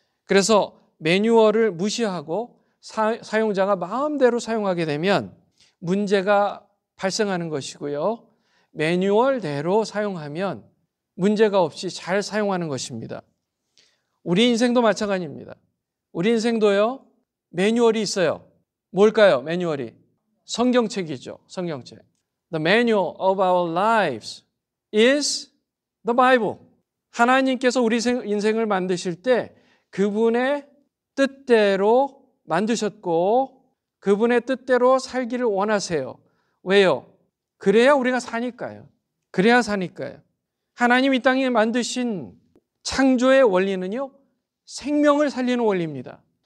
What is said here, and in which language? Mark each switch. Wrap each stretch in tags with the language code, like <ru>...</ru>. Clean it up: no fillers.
<ko>그래서 매뉴얼을 무시하고 사용자가 마음대로 사용하게 되면 문제가 발생하는 것이고요. 매뉴얼대로 사용하면 문제가 없이 잘 사용하는 것입니다. 우리 인생도 마찬가지입니다. 우리 인생도요, 매뉴얼이 있어요. 뭘까요? 매뉴얼이? 성경책이죠. 성경책.</ko> <en>The manual of our lives is the Bible.</en> <ko>하나님께서 우리 인생을 만드실 때 그분의 뜻대로 만드셨고 그분의 뜻대로 살기를 원하세요. 왜요? 그래야 우리가 사니까요. 그래야 사니까요. 하나님 이 땅에 만드신 창조의 원리는요, 생명을 살리는 원리입니다.</ko>